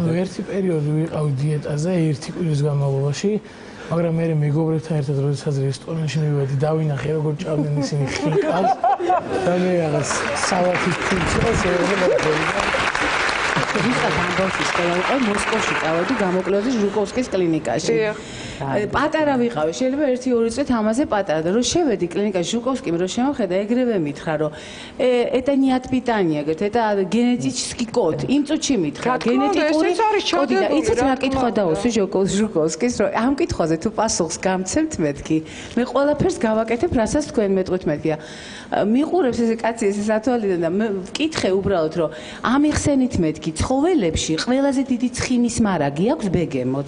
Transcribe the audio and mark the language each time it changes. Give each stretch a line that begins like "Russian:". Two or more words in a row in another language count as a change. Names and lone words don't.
Georgian: ანუ ერთი პერიოდი ვიყავი დიეტაზე, ერთი კვირის განმავლობაში, მაგრამ მე მეგობრებთან ერთად როდესაც რესტორანში მივედი, დავინახე როგორ ჭამდნენ ისინი ხინკალს და მე რაღაც სალათის ფუნქციას ეღებოდა. ვიღაც ამბავში სკოლა იყო მოსკოვში წავედი გამოკვლევაზე ჟუკოვსკის კლინიკაში. პატარა ვიყავი, შეიძლება 1-2 წლით ამაზე პატარა და რომ შევედი კლინიკაში ჟუკოვსკიმ რომ შემოხედა, ეგრევე მითხრა რომ
Russian: это не от питания, говорит, это генетический код.
Georgian: იმ წუთში მითხრა, გენეტიკური კოდი და იცით რა კითხვა დაუსვი ჟუკოვსკის, რომ ამ კითხვაზე თუ პასუხს გამცემთ მეთქი, მე ყველაფერს გავაკეთებ, რასაც თქვენ მეტყვით მეთქია. მიყურებს ესე კაცი ესე სათვალიდან და მე ვკითხე უბრალოდ რომ ამიხსენით მეთქი ცხოველებში ყველაზე დიდი ცხიმის მარაგი აქვს ბეგემოტს.